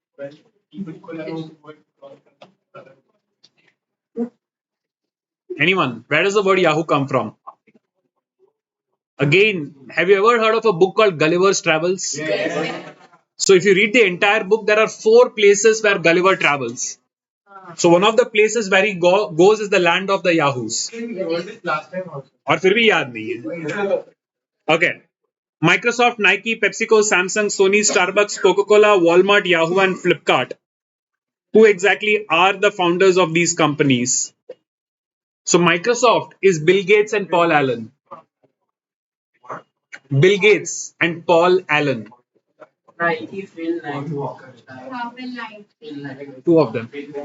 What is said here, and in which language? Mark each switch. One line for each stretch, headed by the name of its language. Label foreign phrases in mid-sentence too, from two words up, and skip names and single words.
English: Anyone? Where does the word Yahoo come from? Again, have you ever heard of a book called Gulliver's Travels? Yes. So if you read the entire book, there are 4 places where Gulliver travels. So one of the places where he goes is the land of the Yahoos.
Hindi: और फिर भी याद नहीं है.
English: Okay. Microsoft, Nike, PepsiCo, Samsung, Sony, Starbucks, Coca-Cola, Walmart, Yahoo, and Flipkart. Who exactly are the founders of these companies? So Microsoft is Bill Gates and Paul Allen. Bill Gates and Paul Allen. Nike, Phil Knight. Two of them.